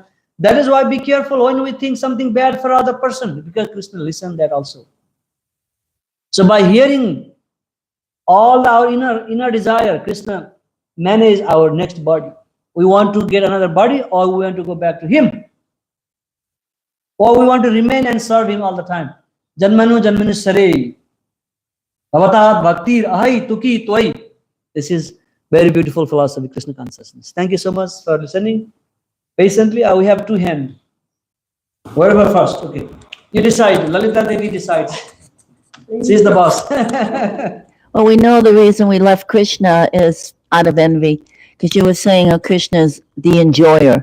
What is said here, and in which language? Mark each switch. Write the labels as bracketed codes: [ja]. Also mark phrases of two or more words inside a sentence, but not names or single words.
[en] That is why be careful when we think something bad for other person, because Krishna listened that also. So by hearing all our inner desire, Krishna manage our next body. We want to get another body, or we want to go back to him, or we want to remain and serve him all the time. [mr] Janmanu janmanu sare avatat bhaktir ahai tuki twai. [en] This is very beautiful philosophy, Krishna consciousness. Thank you so much for listening patiently. We have two hands. Whoever first, okay. You decide. Lalita Devi decides. She's the boss. Well, we know the reason we left Krishna is out of envy, because you were saying how Krishna is the enjoyer.